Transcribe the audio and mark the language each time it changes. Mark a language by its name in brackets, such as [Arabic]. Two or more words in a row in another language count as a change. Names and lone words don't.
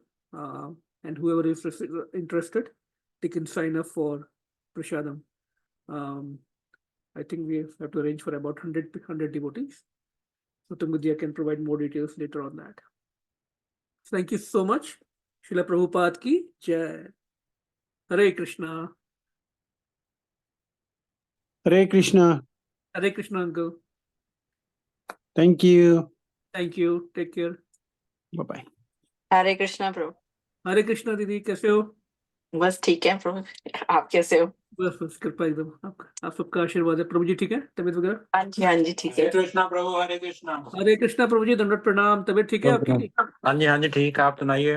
[English] And whoever is interested, they can sign up for prasadam. I think we have to arrange for about 100 devotees. So Tungadya can provide more details later on that. Thank you so much. Srila Prabhupada [Hindi] की जय. [English] Hare Krishna. Hare Krishna. Hare Krishna, uncle. Thank you. Thank you. Take care. Bye-bye. [Hindi] हरे कृष्णा प्रभु। हरे कृष्णा दीदी, कैसे हो? बस ठीक है प्रभु, आप कैसे हो? बस कृपा एकदम आपका, आप सबका आशीर्वाद है। प्रभु जी ठीक है, तबीयत वगैरह? हाँ जी ठीक है। हरे कृष्णा प्रभु, हरे कृष्णा। हरे कृष्णा प्रभु जी, दंडवत प्रणाम। तबीयत ठीक है आपकी? हाँ जी ठीक है, आप सुनाइए।